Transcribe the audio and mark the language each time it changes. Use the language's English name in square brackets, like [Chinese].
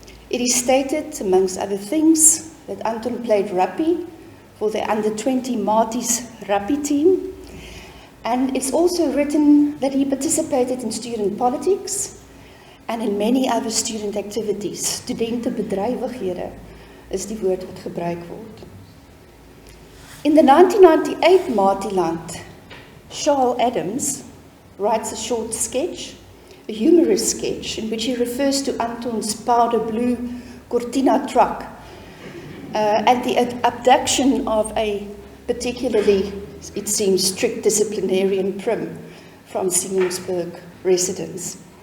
[English] It is stated, amongst other things, that Anton played rugby for the under-20 Maties rugby team, and it's also written that he participated in student politics and in many other student activities. [Afrikaans] Studentenbedrywighede is die woord wat gebruik word. [English] In the 1998 Matiland, Charles Adams writes a short sketch, a humorous sketch, in which he refers to Anton's powder blue Cortina truck and the abduction of a particularly, it seems, strict disciplinarian prim from Simmonsburg residents.